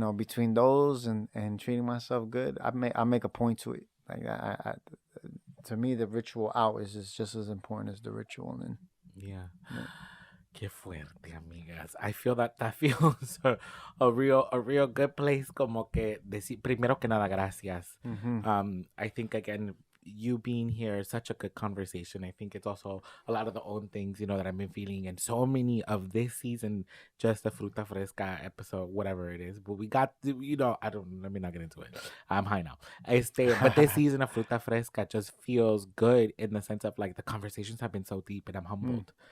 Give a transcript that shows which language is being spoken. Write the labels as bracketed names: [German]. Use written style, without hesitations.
[English] Between those and treating myself good, I make a point to it. Like to me, the ritual out is just as important as the ritual in. [Spanish] Yeah. Qué fuerte, amigas. [English] I feel that feels a real good place. [Spanish] Como que decir, primero que nada, gracias. Mm-hmm. [English] I think again, you being here is such a good conversation. I think it's also a lot of the own things, that I've been feeling, and so many of this season, just the Fruta Fresca episode, whatever it is. But we got, let me not get into it. I'm high now. But this season of Fruta Fresca just feels good in the sense of like the conversations have been so deep, and I'm humbled.